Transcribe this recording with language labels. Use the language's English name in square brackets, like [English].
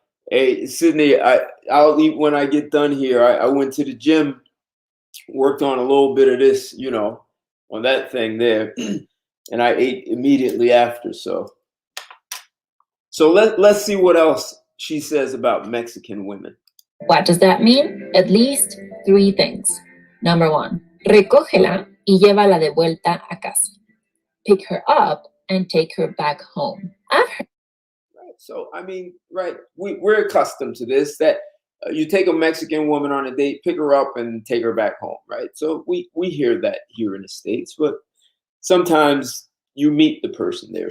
[English] Hey, Sydney, I'll eat when I get done here. I went to the gym, worked on a little bit of this, on that thing there, and I ate immediately after. So let's see what else she says about Mexican women. What does that mean? At least 3 things. [Spanish] Number 1, recógela y llévala de vuelta a casa. [English] Pick her up and take her back home. I've heard. Right. So, right, we're accustomed to this, that you take a Mexican woman on a date, pick her up and take her back home, right? So we hear that here in the States, but sometimes you meet the person there.